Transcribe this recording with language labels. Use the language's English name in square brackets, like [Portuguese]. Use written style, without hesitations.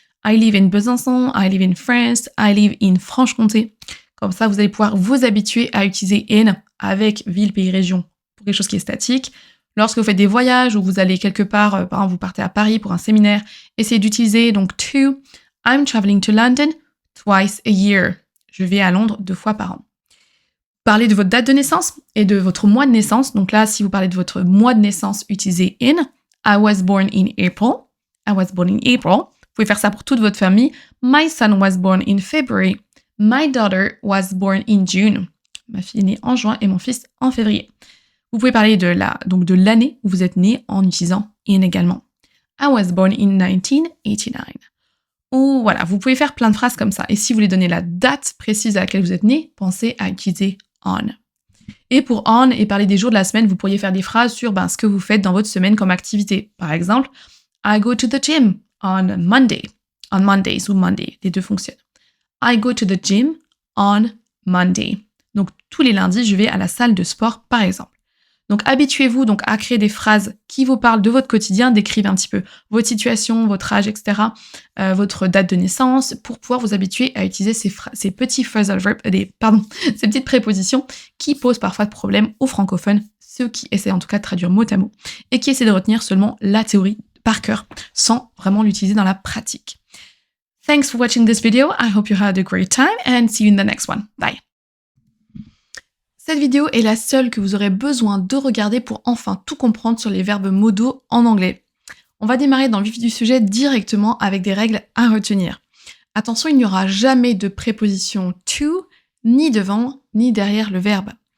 [English] I live in Besançon, I live in France, I live in Franche-Comté. [French] Comme ça, vous allez pouvoir vous habituer à utiliser in avec ville, pays, région pour quelque chose qui est statique. Lorsque vous faites des voyages ou vous allez quelque part, par exemple, vous partez à Paris pour un séminaire, essayez d'utiliser donc to. [English] I'm traveling to London twice a year. [French] Je vais à Londres 2 fois par an. Parlez de votre date de naissance et de votre mois de naissance. Donc là, si vous parlez de votre mois de naissance, utilisez in. [English] I was born in April. [French] I was born in April. Vous pouvez faire ça pour toute votre famille. [English] My son was born in February. My daughter was born in June. [French] Ma fille est née en juin et mon fils en février. Vous pouvez parler de l'année où vous êtes né en utilisant in également. [English] I was born in 1989. [French] Ou voilà, vous pouvez faire plein de phrases comme ça. Et si vous voulez donner la date précise à laquelle vous êtes né, pensez à utiliser on. Et pour on et parler des jours de la semaine, vous pourriez faire des phrases sur ce que vous faites dans votre semaine comme activité. Par exemple, [English] I go to the gym on Monday. On Mondays ou Monday, [French] les deux fonctionnent. [English] I go to the gym on Monday. [French] Donc tous les lundis, je vais à la salle de sport, par exemple. Donc habituez-vous donc à créer des phrases qui vous parlent de votre quotidien, décrivez un petit peu votre situation, votre âge, etc., votre date de naissance, pour pouvoir vous habituer à utiliser ces petits phrasal verbs, ces petites prépositions qui posent parfois de problème aux francophones, ceux qui essaient en tout cas de traduire mot à mot, et qui essaient de retenir seulement la théorie par cœur, sans vraiment l'utiliser dans la pratique. [English] Thanks for watching this video. I hope you had a great time and see you in the next one. Bye. [French] Cette vidéo est la seule que vous aurez besoin de regarder pour enfin tout comprendre sur les verbes modaux en anglais. On va démarrer dans le vif du sujet directement avec des règles à retenir. Attention, il n'y aura jamais de préposition to, ni devant, ni derrière le verbe.